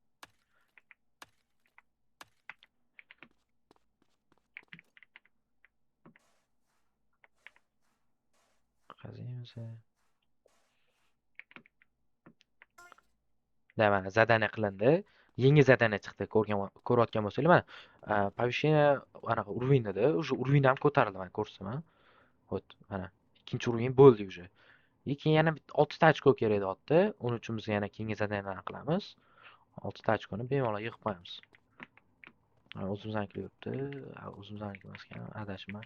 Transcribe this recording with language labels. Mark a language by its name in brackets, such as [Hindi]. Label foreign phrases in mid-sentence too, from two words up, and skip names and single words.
[Uzbek] Qaziymiz. Mana zadaniya qilindi. Yangi zadaniya chiqdi, ko'rayotgan bo'lsanglar, mana повышение anaqa уровеньda, [Russian] уже уровень [Uzbek] ham ko'tarildi, mana ko'rsaman. Hop, mana ikkinchi уровень bo'ldi уже. Keyin yana 6 ta ochko kerak deyapti. Uning uchun biz yana keyingi zadaniyalarni qilamiz. 6 ta ochkoni bemalol yig'ib qo'yamiz. O'zimiznikilar yuribdi. O'zimiznikilar emas ekan, adashman.